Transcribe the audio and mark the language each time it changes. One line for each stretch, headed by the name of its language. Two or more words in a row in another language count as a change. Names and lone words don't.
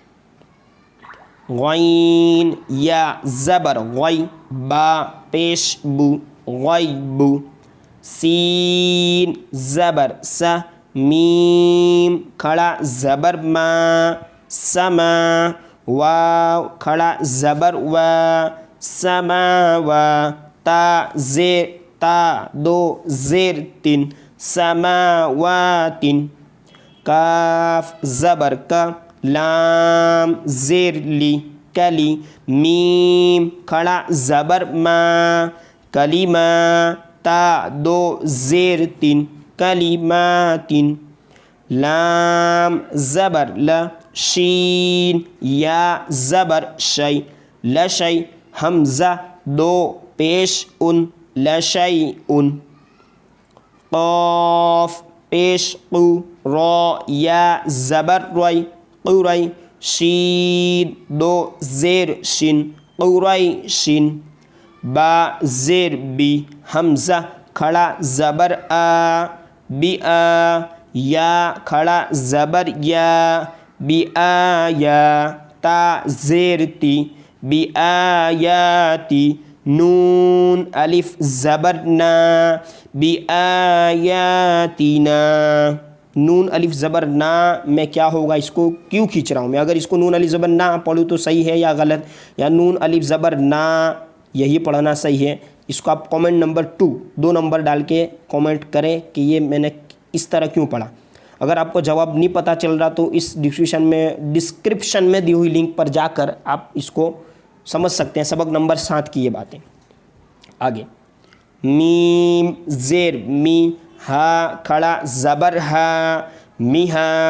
Urdu: غین یا زبر غی، با پیش بو، غیب، سین زبر س، میم کھڑا زبر ما، سما، واو کھڑا زبر و، سماوا، تا زیر تا دو زیر تن، سماواتن، کاف زبر کا، لام زیر لی، کلی، میم کھڑا زبر ما، کلمہ تا دو زیر تین کلمات لام زبر ل شین یا زبر شی لشی حمزہ دو پیش ان لشیء قاف پیش قو را یا زبر ری قری شین دو زیر شن قریشن با زیر بی حمزہ کھڑا زبر آ بی آ یا کھڑا زبر یا بی آیا تا زیر تی بی آیاتی نون الف زبر نا بی آیاتنا نون الف زبر نا میں کیا ہوگا اس کو کیوں کھینچ رہا ہوں میں اگر اس کو نون الف زبر نا پڑھوں تو صحیح ہے یا غلط یا نون الف زبر نا یہی پڑھنا صحیح ہے اس کو آپ کامنٹ نمبر 2 نمبر ڈال کے کامنٹ کریں کہ یہ میں نے اس طرح کیوں پڑھا اگر آپ کو جواب نہیں پتہ چل رہا تو اس ڈسکرپشن میں دی ہوئی لنک پر جا کر آپ اس کو سمجھ سکتے ہیں سبق نمبر 7 کی یہ باتیں آگے میم زیر می ہا کھڑا زبر ہا میہا